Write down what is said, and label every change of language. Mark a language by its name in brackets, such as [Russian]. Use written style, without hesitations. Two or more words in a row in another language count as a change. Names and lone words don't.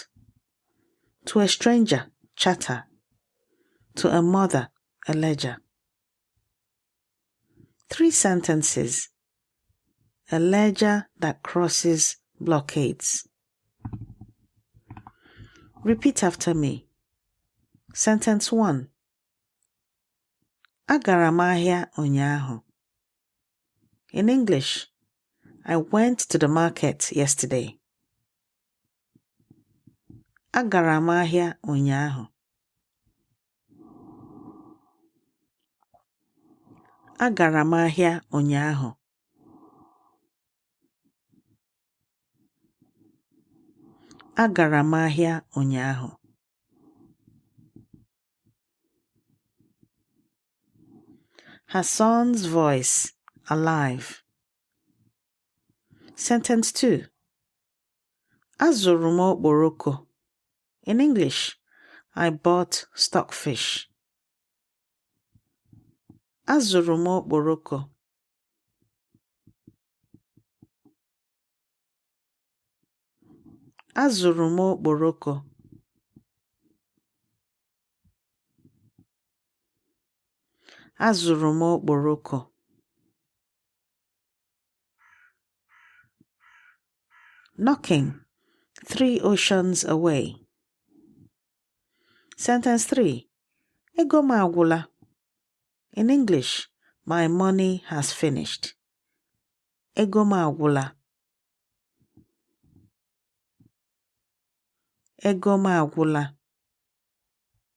[English] To a stranger, chatter. To a mother, a ledger. 3 sentences. A ledger that crosses blockades. Repeat after me. Sentence 1. [Igbo] Agara m ahịa ụnyaahụ. [English] In English, I went to the market yesterday. [Igbo] Agara m ahịa ụnyaahụ. Agara m ahịa ụnyaahụ. Agara m ahịa ụnyaahụ. [English] Her son's voice, alive. Sentence 2. [Igbo] Azụrụ m okporoko. [English] In English, I bought stockfish. [Igbo] Azụrụ m okporoko. Azụrụ m okporoko. Azụrụ m okporoko. [English] Knocking, 3 oceans away. Sentence 3. [Igbo] Ego m agwụla. [English] In English, my money has finished. [Igbo] Ego m agwụla. Ego m agwụla.